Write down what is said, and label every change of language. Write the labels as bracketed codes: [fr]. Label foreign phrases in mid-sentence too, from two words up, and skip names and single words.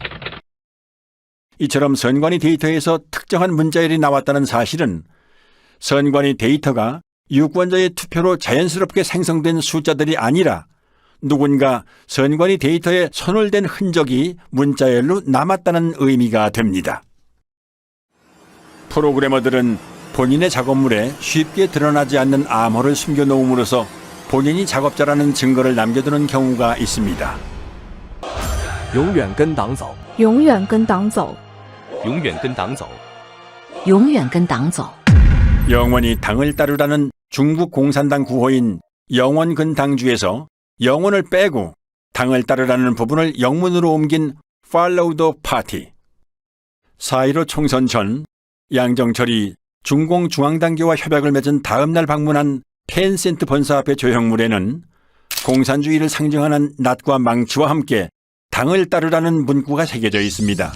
[ko] 이처럼 선관위 데이터에서 특정한 문자열이 나왔다는 사실은 선관위 데이터가 유권자의 투표로 자연스럽게 생성된 숫자들이 아니라 누군가 선관위 데이터에 손을 댄 흔적이 문자열로 남았다는 의미가 됩니다. 프로그래머들은 본인의 작업물에 쉽게 드러나지 않는 암호를 숨겨놓음으로써 본인이 작업자라는 증거를 남겨두는 경우가 있습니다. [zh] 永远跟党走永远跟党走永远跟党走永远跟党走 [ko] 영원히 당을 따르라는 중국 공산당 구호인 영원근당주에서 영원을 빼고 당을 따르라는 부분을 영문으로 옮긴 [en] Follow the Party. [ko] 4.15 총선 전 양정철이 중공중앙당교와 협약을 맺은 다음 날 방문한 펜센트 본사 앞의 조형물에는 공산주의를 상징하는 낫과 망치와 함께 당을 따르라는 문구가 새겨져 있습니다.